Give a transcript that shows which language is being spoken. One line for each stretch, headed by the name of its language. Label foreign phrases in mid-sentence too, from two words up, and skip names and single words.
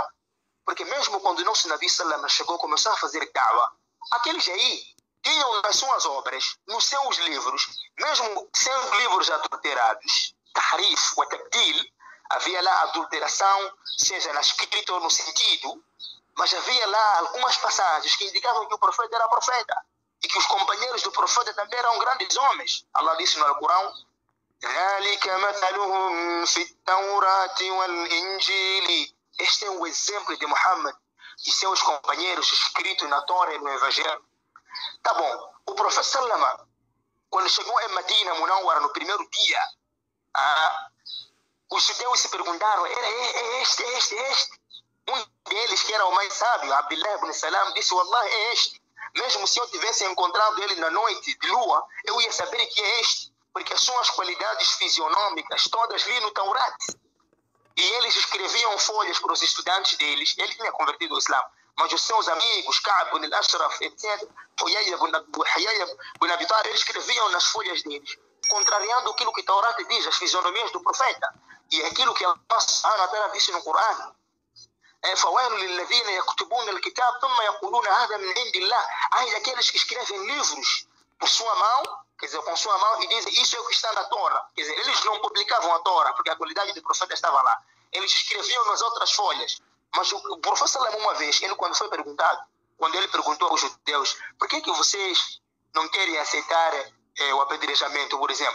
Portuguese: Porque mesmo quando o nosso Nabi Sallam chegou, começou a fazer da'wah, aqueles aí tinham nas suas obras, nos seus livros, mesmo sendo livros adulterados, tahrif ou tabdil, havia lá adulteração, seja na escrita ou no sentido, mas havia lá algumas passagens que indicavam que o profeta era profeta e que os companheiros do profeta também eram grandes homens. Allah disse no Alcorão:
Arabic: ذَلِكَ مَثَلُهُمْ فِي التَّوْرَاةِ وَالْإِنْجِيلِ.
Portuguese: Este é o exemplo de Muhammad e seus companheiros escrito na Torá e no Evangelho. Tá bom, o profeta Sallama, quando chegou em Medina Munawwara no primeiro dia, os judeus se perguntaram: é este? Um deles, que era o mais sábio, Abdullah ibn Salam, disse: Wallah, é este. Mesmo se eu tivesse encontrado ele na noite de lua, eu ia saber que é este, porque as suas qualidades fisionômicas todas li no Taurat. E eles escreviam folhas para os estudantes deles. Ele tinha convertido ao Islã, mas os seus amigos, Ka'b ibn al-Ashraf, etc., Huyay ibn Abi Talib, eles escreviam nas folhas deles, contrariando aquilo que Taurat diz, as fisionomias do profeta, e aquilo que
Arabic: الله سبحانه وتعالى
Portuguese: disse no Corão.
Arabic: فويل للذين يكتبون الكتاب ثم يقولون هذا من عند الله.
Portuguese: Ai daqueles que escrevem livros por sua mão, quer dizer, com sua mão, e dizem: isso é o que está na Torá. Quer dizer, eles não publicavam a Torá porque a qualidade do profeta estava lá. Eles escreviam nas outras folhas. Mas o profeta Salam, uma vez, quando ele perguntou aos judeus: por que vocês não querem aceitar o apedrejamento, por exemplo?